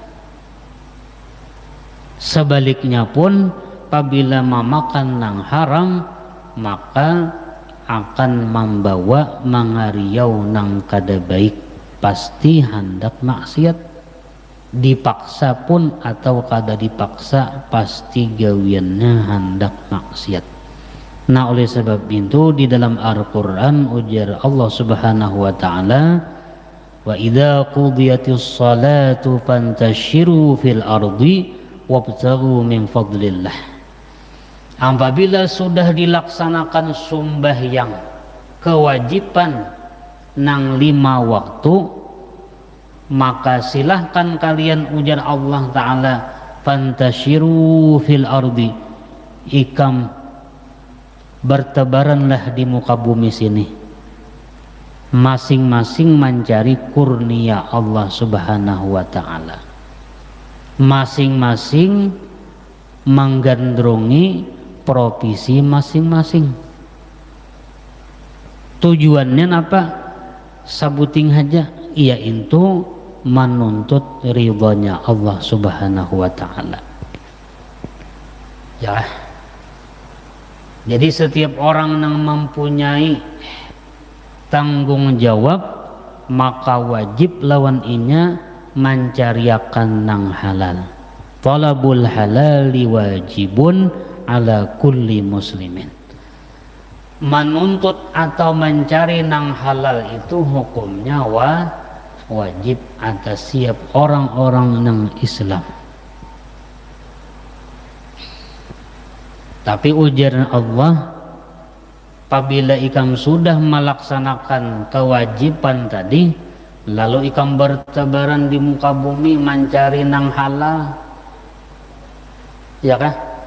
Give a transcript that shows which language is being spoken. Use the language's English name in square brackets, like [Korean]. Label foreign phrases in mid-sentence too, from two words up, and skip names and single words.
[Banjar] Sebaliknya pun apabila memakan nang haram, maka akan membawa mangariau nang kada baik, pasti hendak maksiat. Dipaksa pun atau kada dipaksa, pasti gawiannya hendak maksiat. Nah, oleh sebab itu di dalam Al-Quran ujar Allah [Arabic] سبحانه وتعالى, وإذا قضيت الصلاة فانتشروا في الأرض وابتغوا من فضل الله. [Banjar] Apabila sudah dilaksanakan sembahyang kewajiban nang 5 waktu, maka silahkan kalian ujar Allah Ta'ala, [Arabic] فانتشروا في الأرض, [Banjar] ikam bertebaranlah di muka bumi sini, masing-masing mencari kurnia Allah [Arabic] سبحانه وتعالى, [Banjar] masing-masing menggandrungi profesi masing-masing. Tujuannya apa? Sabuting aja, yaitu menuntut ridhonya Allah [Arabic] سبحانه وتعالى. [Banjar] Ya, jadi setiap orang yang mempunyai tanggung jawab, maka wajib lawan inya mencariakan nang halal. [Arabic] طلب الحلال واجب على كل مسلم. [Banjar] Menuntut atau mencari nang halal itu hukumnya wajib atas siap orang-orang nang Islam. Tapi ujaran Allah, apabila ikam sudah melaksanakan kewajiban tadi, lalu ikam bertebaran di muka bumi mencari nang halal, ya kah?